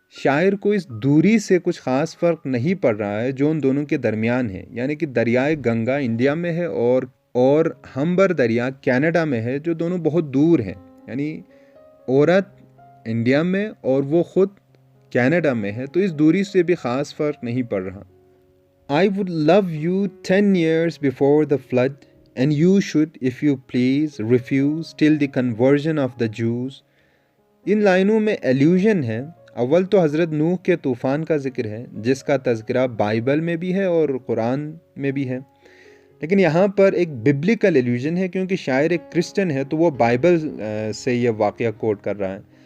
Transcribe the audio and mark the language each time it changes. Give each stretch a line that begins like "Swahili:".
Hindi: शायर को इस दूरी से कुछ ख़ास फ़र्क नहीं पड़ रहा है जो उन दोनों के दरमियान है, यानी कि दरियाए गंगा इंडिया में है और हम्बर दरिया कनाडा में है, जो दोनों बहुत दूर हैं। यानी औरत इंडिया में और वो ख़ुद कनाडा में है, तो इस दूरी से भी ख़ास फ़र्क नहीं पड़ रहा।
English: I would love you 10 years before the flood, and you should, if you please, refuse till the conversion of the Jews.
Hindi: इन लाइनों में एल्यूजन है। अव्वल तो हज़रत नूह के तूफ़ान का ज़िक्र है जिसका तज़किरा बाइबल में भी है और कुरान में भी है, लेकिन यहाँ पर एक बिब्लिकल एल्यूजन है क्योंकि शायर एक क्रिश्चियन है तो वो बाइबल से ये वाक़या कोट कर रहा है।